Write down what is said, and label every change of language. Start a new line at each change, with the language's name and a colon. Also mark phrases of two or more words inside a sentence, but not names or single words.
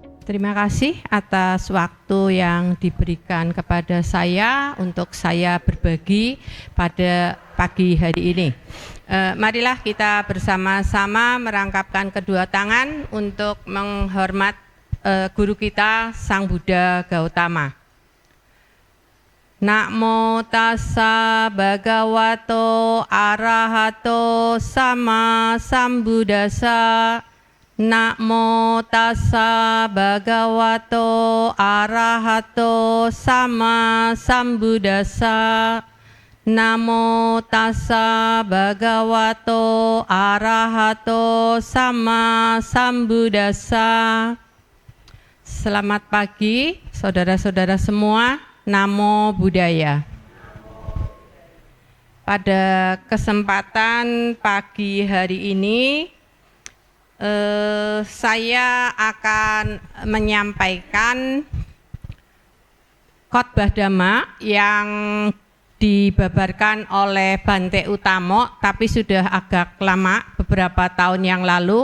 Indonesian: Terima kasih atas waktu yang diberikan kepada saya untuk saya berbagi pada pagi hari ini. Marilah kita bersama-sama merangkapkan kedua tangan untuk menghormat guru kita Sang Buddha Gautama.
Pali: Namo tassa bhagavato arahato sama sambuddhassa. Namo tassa bhagavato arahato sama sambuddhassa. Namo tassa bhagavato arahato sama sambuddhassa.
Indonesian: Selamat pagi saudara-saudara semua.
Pali: Namo Buddhaya.
Indonesian: Pada kesempatan pagi hari ini saya akan menyampaikan khotbah Dhamma yang dibabarkan oleh Bante Utomo, tapi sudah agak lama, beberapa tahun yang lalu.